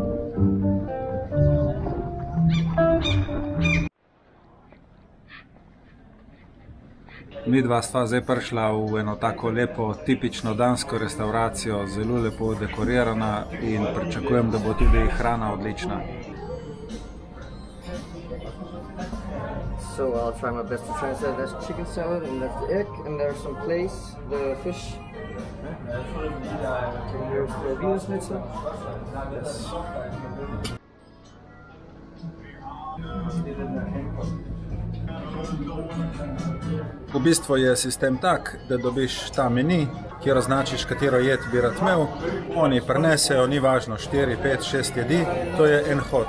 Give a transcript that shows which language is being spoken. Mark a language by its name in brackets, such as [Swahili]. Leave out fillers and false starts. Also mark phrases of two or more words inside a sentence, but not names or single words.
[Slovenian] Midva stva zdaj prišla v eno tako lepo, tipično dansko restauracijo, zelo lepo dekorirana in pričakujem, da bo tudi hrana odlična. [English] So I'll try my best to translate. There's chicken salad and there's the egg and there's some plaice, the fish. Here's the Wiener Schnitzel. Yes. [Slovenian] V bistvu je sistem tak, da dobiš ta meni, kjer označiš, katero jed bi rad imel. Oni prinesejo, ni važno, 4, 5, 6 jedi, to je en hod.